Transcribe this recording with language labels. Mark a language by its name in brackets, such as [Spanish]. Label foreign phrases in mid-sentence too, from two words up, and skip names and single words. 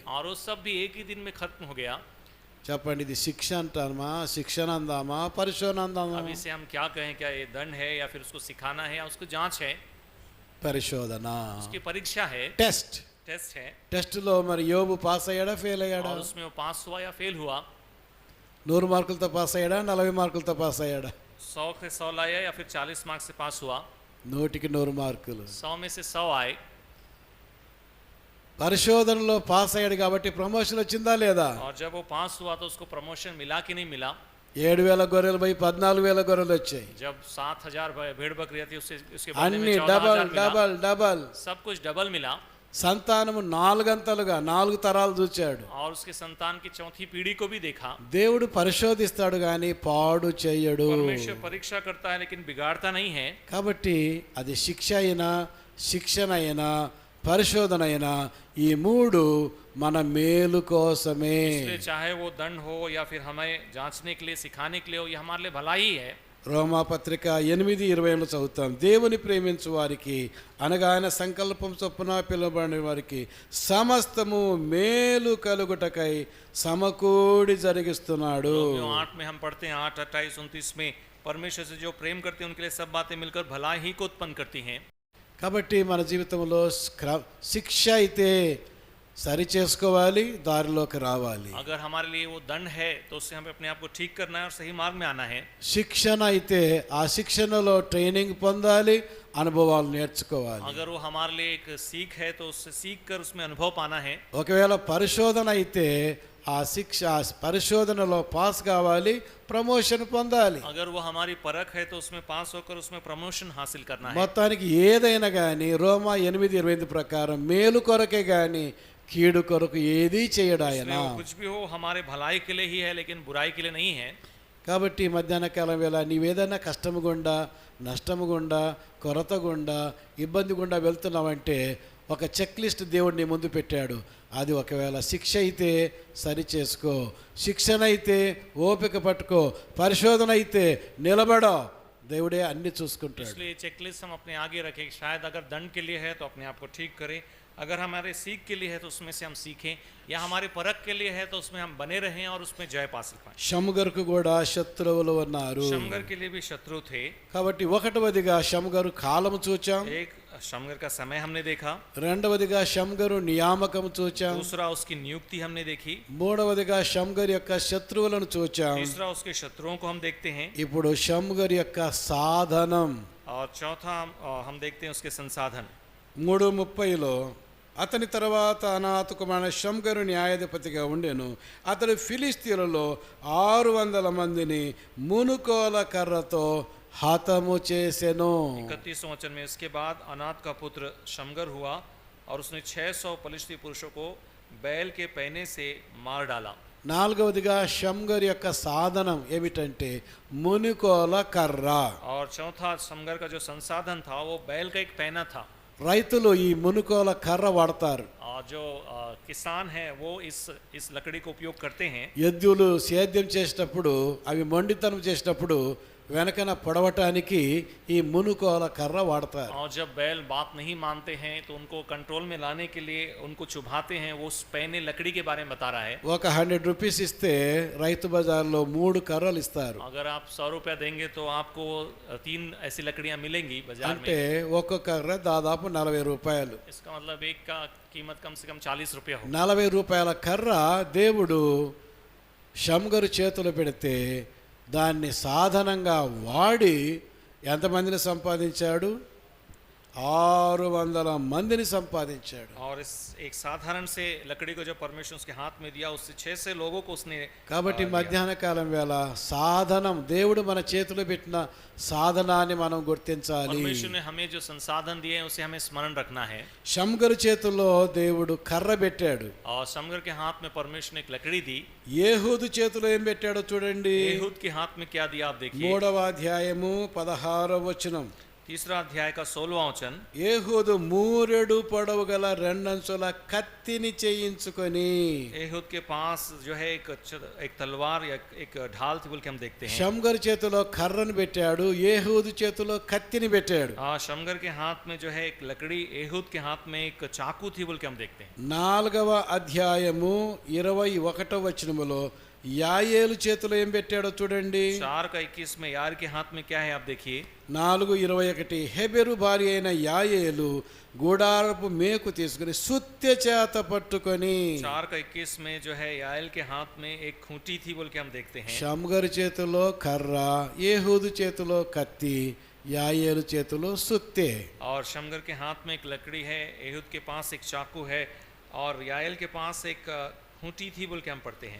[Hindi] और वो सब भी एक ही दिन में खत्म हो गया। [Telugu] చెప్పండి, ఇది శిక్ష అంటామా, శిక్షణ అందామా, పరిశోధన అందామా? [Hindi] अब इसे हम क्या कहें, क्या ये दंड है या फिर उसको सिखाना है या उसको जांच है, [Telugu] పరిశోధన, [Hindi] उसकी परीक्षा है, [Telugu] టెస్ట్. [Hindi] टेस्ट है। [Telugu] టెస్ట్లో మరి యోబు పాస్ అయ్యాడా, ఫెయిల్ అయ్యాడా? [Hindi] और उसमें वो पास हुआ या फेल हुआ, [Telugu] 100 మార్కులతో పాస్ అయ్యాడా, 40 మార్కులతో పాస్ అయ్యాడా? [Hindi] 100 से 100 लाया या फिर 40 मार्क्स से पास हुआ, [Telugu] 100కి 100 మార్కులు. [Hindi] 100 में से 100 आए। [Telugu] పరిశోధనలో పాస్ అయ్యాడు కాబట్టి ప్రమోషన్ వచ్చిందా లేదా? [Hindi] और जब वो पास हुआ तो उसको प्रमोशन मिला कि नहीं मिला? [Telugu] 7,000 గొర్రెలు పోయి 14,000 గొర్రెలు వచ్చాయి. [Hindi] जब 7,000 भेड़ बकरियां थी उसके बदले [Telugu] అన్ని [Hindi] में 14,000 [Telugu] డబల్ [Hindi] मिला। [English] double double. [Hindi] सब कुछ डबल मिला। [Telugu] సంతానము 4 అంతలుగా 4 తరాలు చూచాడు. [Hindi] और उसके संतान की चौथी पीढ़ी को भी देखा। [Telugu] దేవుడు పరిశోధిస్తాడు కానీ పాడు చేయడు. [Hindi] परमेश्वर परीक्षा करता है लेकिन बिगाड़ता नहीं है। [Telugu] కాబట్టి అది శిక్ష అయినా, శిక్షణ అయినా, పరిశోధన అయినా ఈ 3 మన మేలు కోసమే. [Hindi] इसलिए चाहे वो दंड हो या फिर हमें जांचने के लिए, सिखाने के लिए हो, ये हमारे लिए भलाई है। [Telugu] రోమాపత్రిక 8:20 చదువుతాం. దేవుని ప్రేమించు వారికి అనగా ఆయన సంకల్పం చొప్పున పిలువబడిన వారికి సమస్తము మేలు కలుగుటకై సమకూడి జరిగిస్తున్నాడు. [Hindi] रोमियो 8 में हम पढ़ते हैं, 8, 28, 29 में परमेश्वर से जो प्रेम करते हैं उनके लिए सब बातें मिलकर भलाई ही को उत्पन्न करती हैं। [Telugu] కాబట్టి మన జీవితంలో శిక్ష అయితే సరి చేసుకోవాలి, దారిలోకి రావాలి. [Hindi] अगर हमारे लिए वो दंड है तो उससे हमें अपने आप को ठीक करना है और सही मार्ग में आना है। [Telugu] శిక్షణ అయితే ఆ శిక్షణలో ట్రైనింగ్ పొందాలి, అనుభవాలు నేర్చుకోవాలి. [Hindi] अगर वो हमारे लिए एक सीख है तो उससे सीख कर उसमें अनुभव पाना है। [Telugu] ఒకవేళ పరిశోధన అయితే ఆ శిక్ష ఆ పరిశోధనలో పాస్ కావాలి, ప్రమోషన్ పొందాలి. [Hindi] अगर वो हमारी परख है तो उसमें पास होकर उसमें प्रमोशन हासिल करना है। [Telugu] మొత్తానికి ఏదైనా కానీ రోమా 8:25 ప్రకారం మేలు కొరకే కానీ కీడు కొరకు ఏదీ చేయడు ఆయన. [Hindi] इसलिए वो कुछ भी हो हमारे भलाई के लिए ही है लेकिन बुराई के लिए नहीं है। [Telugu] కాబట్టి మధ్యాహ్న కాలం వేళ నీవేదైనా కష్టము గుండా, నష్టము గుండా, కొరత గుండా, ఇబ్బంది గుండా వెళ్తున్నావంటే ఒక [English] check list [Telugu] దేవుడు నీ ముందు పెట్టాడు. అది ఒకవేళ శిక్ష అయితే సరి చేసుకో, శిక్షణ అయితే ఓపిక పట్టుకో, పరిశోధన అయితే నిలబడో, దేవుడే అన్ని చూసుకుంటాడు. [Hindi] इसलिए चेकलिस्ट हम अपने आगे रखें। शायद अगर दंड के लिए है तो अपने आप को ठीक करें, अगर हमारे सीख के लिए है तो उसमें से हम सीखें, या हमारे परख के लिए है तो उसमें हम बने रहें और उसमें जय पा पाएं। [Telugu] షమ్గరుకు కూడా శత్రువులు ఉన్నారు. [Hindi] शमगर के लिए भी शत्रु थे। [Telugu] కాబట్టి ఒకటవదిగా షమ్గరు కాలము చూచాం, [Hindi] एक शमगर का समय हमने देखा, [Telugu] రెండవదిగా షమ్గరు నియామకం చూచాం, [Hindi] दूसरा उसकी नियुक्ति हमने देखी, [Telugu] మూడవదిగా షమ్గరు యొక్క శత్రువులను చూచాం. [Hindi] तीसरा उसके शत्रुओं को हम देखते हैं, [Telugu] ఇప్పుడు షమ్గరు యొక్క సాధనం. [Hindi] और चौथा हम देखते हैं उसके संसाधन। [Telugu] 3:30లో అతని తర్వాత అనాథ కుమారుడు షమ్గరు న్యాయాధిపతిగా ఉండెను. అతడు ఫిలిస్తీన్లలో 600 మందిని మునుకోల కర్రతో హతము చేసెను. [Hindi] 31 वचन में इसके बाद अनाथ का पुत्र शमगर हुआ और उसने 600 पलिश्ती पुरुषों को बैल के पहने से मार डाला। [Telugu] నాలుగవదిగా షమ్గర్ యొక్క సాధనం ఏమిటంటే మునుకోల కర్ర. [Hindi] और चौथा शमगर का जो संसाधन था वो बैल का एक पहना था। [Telugu] రైతులు ఈ మునుకోల కర్ర వాడతారు. [Hindi] और जो किसान है वो इस लकड़ी को उपयोग करते हैं। [Telugu] ఎద్దులు సేద్యం చేసేటప్పుడు అవి మొండితనం చేసేటప్పుడు వెనకన పొడవటానికి ఈ మునుకోల కర్ర వాడతారు. [Hindi] और जब बैल बात नहीं मानते हैं तो उनको कंट्रोल में लाने के लिए उनको चुभाते हैं। वो उस पहने लकड़ी के बारे में बता रहा है। [Telugu] ఒక 100 రూపీస్ ఇస్తే రైతు బజార్లో 3 కర్రలు ఇస్తారు. [Hindi] अगर आप 100 रुपया देंगे तो आपको 3 ऐसी लकड़ियां मिलेंगी बाजार [Telugu] అంటే [Hindi] में। [Telugu] ఒక్కొక్క కర్ర దాదాపు 40 రూపాయలు. [Hindi] इसका मतलब एक का कीमत कम से कम 40 रुपया हो। [Telugu] 40 రూపాయల కర్ర దేవుడు షమ్గరు చేతులు పెడితే దాన్ని సాధనంగా వాడి ఎంతమందిని సంపాదించాడు? 600 మందిని సంపాదించాడు. [Hindi] और इस एक साधारण से लकड़ी को जब परमेश्वर उसके हाथ में दिया, उससे 600 लोगों को उसने [Telugu] కాబట్టి [Hindi] लिया। [Telugu] మధ్యాహ్న కాలం వేళ సాధనం, దేవుడు మన చేతిలో పెట్టిన సాధనాన్ని మనం గుర్తించాలి. [Hindi] परमेश्वर ने हमें जो संसाधन दिए हैं उसे हमें स्मरण रखना है। [Telugu] షమ్గరు చేతుల్లో దేవుడు కర్ర పెట్టాడు. [Hindi] और शमगर के हाथ में परमेश्वर ने एक लकड़ी दी। [Telugu] ఏహూదు చేతిలో ఏం పెట్టాడో చూడండి. [Hindi] एहूद के हाथ में क्या दिया आप देखिए। [Telugu] 3వ అధ్యాయము 16వ వచనం. [Hindi] तीसरा अध्याय का 16वां वचन। [Telugu] ఏహూదు 3 పొడవు గల 2 అంచుల కత్తిని చేయించుకొని. [Hindi] एहूद के पास जो है एक तलवार या एक ढाल थी बोल के हम देखते हैं। [Telugu] షమ్గరు చేతిలో కర్రను పెట్టాడు, ఏహూదు చేతిలో కత్తిని పెట్టాడు. [Hindi] शमगर के हाथ में जो है एक लकड़ी, एहूद के हाथ में एक चाकू थी बोल के हम देखते हैं। [Telugu] 4వ అధ్యాయము 21వ వచనములో యాయేలు చేతిలో ఏం పెట్టాడో చూడండి. [Hindi] 4:21 में यार के हाथ में क्या है आप देखिए। [Telugu] 4:21 హెబెరు భార్య అయిన యాయేలు గూడారపు మేకు తీసుకుని సుత్తె చేత పట్టుకొని. [Hindi] 4:21 में जो है याएल के हाथ में एक खूंटी थी बोल के हम देखते हैं। [Telugu] షమ్గరు చేతిలో కర్ర, ఏహూదు చేతిలో కత్తి, యాయేలు చేతిలో సుత్తె. [Hindi] और शमगर के हाथ में एक लकड़ी है, एहूद के पास एक चाकू है और याएल के पास एक खूंटी थी बोल के हम पढ़ते हैं।